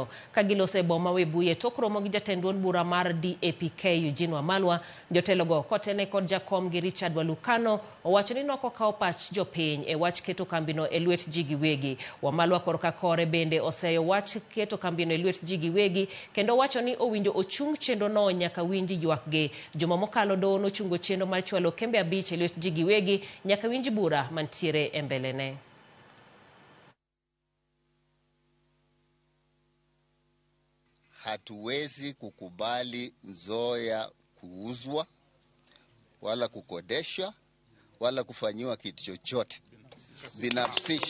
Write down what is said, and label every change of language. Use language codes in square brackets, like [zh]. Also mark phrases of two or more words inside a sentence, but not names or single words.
[luo] Kagilose boma Webuye tok romo gi jatend duond bura mar DAPK Eugene Wamalwa, jotelogo kotene kod jakom gi Richard Walukano owacho ni noko kawo pach jopiny e wach keto kambino lwet ji gi wegi. Wamalwa korka kore bende oseyo wach keto kambino lwet ji gi wegi kendo wacho ni owinjo ochung chenro no nyaka winji ywakgi. Juma kalo do no chungo chendo mar chwalo kembe abich lwet ji gi wegi nyaka winji bura mantiere e mbelene. [sw] Hatuwezi kukubali Nzoia kuuzwa wala kukodesha wala kufanyiwa kitu chochote binafsishi.